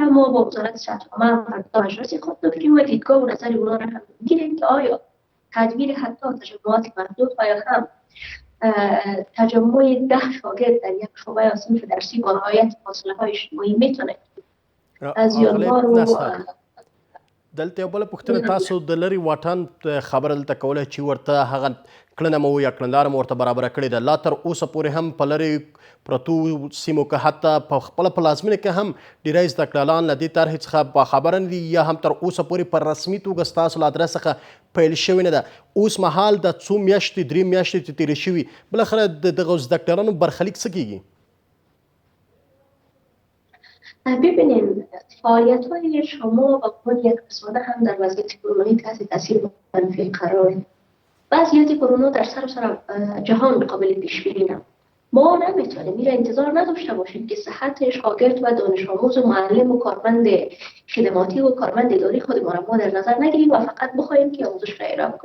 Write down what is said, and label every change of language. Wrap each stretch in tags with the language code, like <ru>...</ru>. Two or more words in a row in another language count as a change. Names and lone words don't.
<fa>ما با وزارت صحت عامه فردا مجلس خود داریم و دیدگاه و نظر اونا را هم میگیریم که آیا تدبیر حتی تجمعات محدود و یا هم تجمع 10 شاگرد در یک شعبه یا صنف درسی با رعایت فاصله‌های اجتماعی میتونه از یادگار و</fa> <ps>دلته یو بله پوښتنه، تاسو د لرې واټن خبره دلته کوله چې ورته هغه کړنه مو یا کړنلاره مو ورته برابره کړې ده. لا تر اوسه پورې هم په لرې پرتو سیمو کې حتی په خپله پلازمینه کې هم ډېری زده کړیالان له دې طرحې څخه باخبره نه دي یا هم تر اوسه پورې په رسمي توګه ستاسو له ادرس څخه پیل شوې نه ده. اوس مهال د څو میاشتې 3 میاشتې چې تېرې شوي بالاخره د دغو زده کړیالانو برخلیک څه کیږي؟</ps> <fa>ببینیم فعالیت‌های شما و عنوان یک رسانه هم در وضعیت کرونایی تحت تاثیر منفی قرار. وضعیت کرونا در سراسر جهان قابل پیش بینی نبود. ما نمیتونیم میره انتظار نداشته باشیم که صحت شاگرد و دانش آموز و معلم و کارمند خدماتی و کارمند اداری خود ما در نظر نگیریم و فقط بخوایم که آموزش را ارائه کنیم.</fa>